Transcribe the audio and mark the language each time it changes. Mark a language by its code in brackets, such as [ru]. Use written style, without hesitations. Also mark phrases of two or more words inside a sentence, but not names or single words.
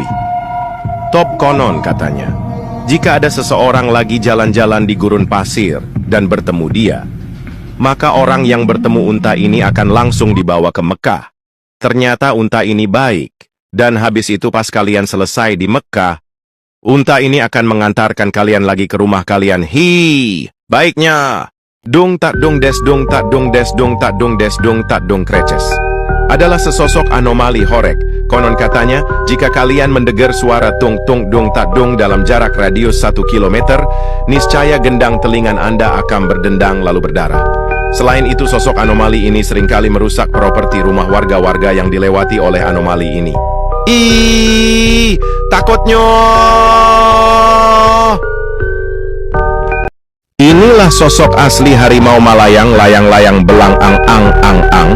[id] Top konon katanya, jika ada seseorang lagi jalan-jalan di gurun pasir dan bertemu dia, maka orang yang bertemu unta ini akan langsung dibawa ke Mekah. Ternyata unta ini baik, dan habis itu pas kalian selesai di Mekah, unta ini akan mengantarkan kalian lagi ke rumah kalian. Baiknya. Dung tak dung des dung tak dung des dung tak dung des dung tak dung kreces. Adalah sesosok anomali horek. Konon katanya, jika kalian mendengar suara tung tung dung tak dung dalam jarak radius 1 kilometer, niscaya gendang telinga Anda akan berdendang lalu berdarah. Selain itu, sosok anomali ini seringkali merusak properti rumah warga-warga yang dilewati oleh anomali ini. Takutnya. Inilah sosok asli harimau Malayang, layang-layang belang ang.